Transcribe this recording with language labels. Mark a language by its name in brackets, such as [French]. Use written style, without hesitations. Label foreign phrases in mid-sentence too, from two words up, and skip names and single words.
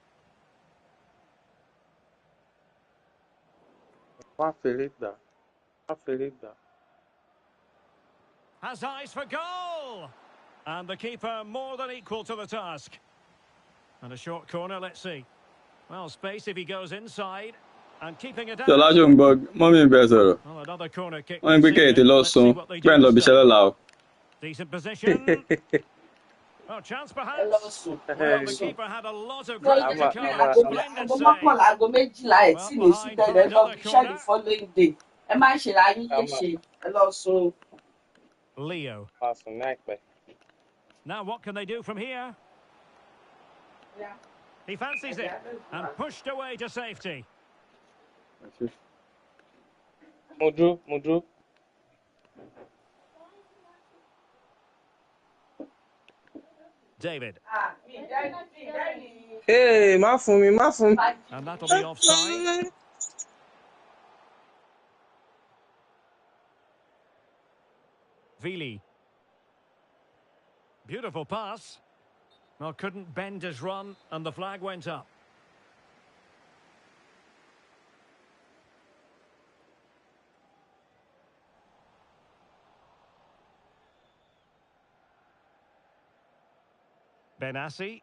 [English] Has eyes for goal! And the keeper more than equal to the task. And a short corner, let's see. Well, space if he goes inside. And keeping it out. [Yoruba] Ṣọlá Jùmọ̀bọ̀ mọ́mí ń bẹ sọ̀rọ̀. [English] Well, another corner kick. [Yoruba] Wọ́n ń gbé kẹ́hìntì lọ sùn. Bẹ́ẹ̀ lọ bí iṣẹ́ lọ́la o. [English] Decent position. Oh, chance perhaps. Well, the keeper had a lot of ground to cover. Splendid save. Well, behind another corner. Leo. Now what can they do from here? He fancies it and pushed away to safety. Mudru. David. [Yoruba] Hey, má fún mi. [English] And that'll be offside. Vili. Beautiful pass. Well, couldn't bend his run, and the flag went up. Benassi.